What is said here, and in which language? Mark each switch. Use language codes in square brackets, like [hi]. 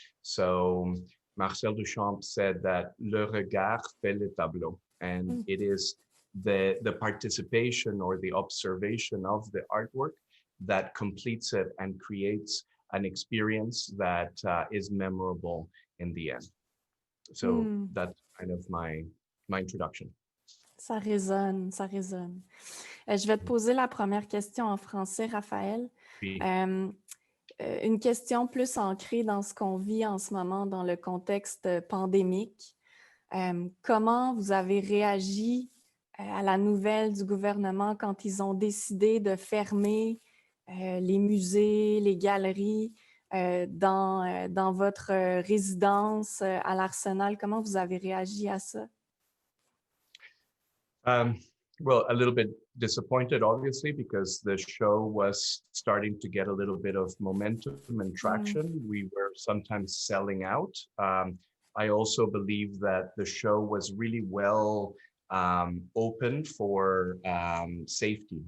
[en] So Marcel Duchamp said that [fr] le regard fait le tableau, [en] and it is the participation or the observation of the artwork that completes it and creates an experience that is memorable in the end. So that's kind of my introduction. [fr] Ça résonne, ça résonne. Je vais te poser la première question en français, Raphaël. Oui. Une question plus ancrée dans ce qu'on vit en ce moment dans le contexte pandémique. Comment vous avez réagi à la nouvelle du gouvernement quand ils ont décidé de fermer les musées, les galeries dans votre résidence à l'Arsenal? Comment vous avez réagi à ça? [en] Well, a little bit disappointed, obviously, because the show was starting to get a little bit of momentum and traction. We were sometimes selling out. I also believe that the show was really well opened for safety.